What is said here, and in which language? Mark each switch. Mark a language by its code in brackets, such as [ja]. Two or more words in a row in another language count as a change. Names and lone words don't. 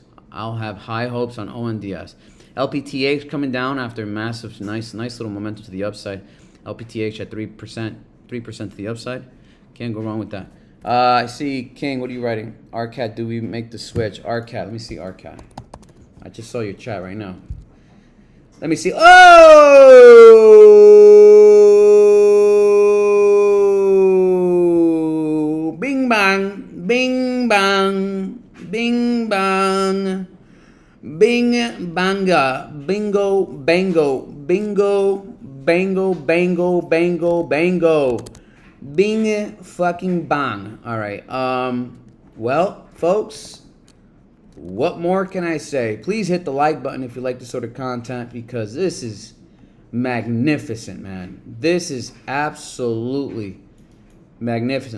[en] I'll have high hopes on ONDS. LPTH coming down after massive, nice little momentum to the upside. LPTH at 3%, 3% to the upside. Can't go wrong with that. I see King. What are you writing? RCAT. Do we make the switch? RCAT. Let me see RCAT. I just saw your chat right now. Let me see. Oh! Bing bang, bing bang, bing bang, bing banga, bingo, bango, bingo, bango, bango, bango, bango, bing fucking bang. All right. Well, folks. What more can I say? Please hit the like button if you like this sort of content, because this is magnificent, man. This is absolutely magnificent.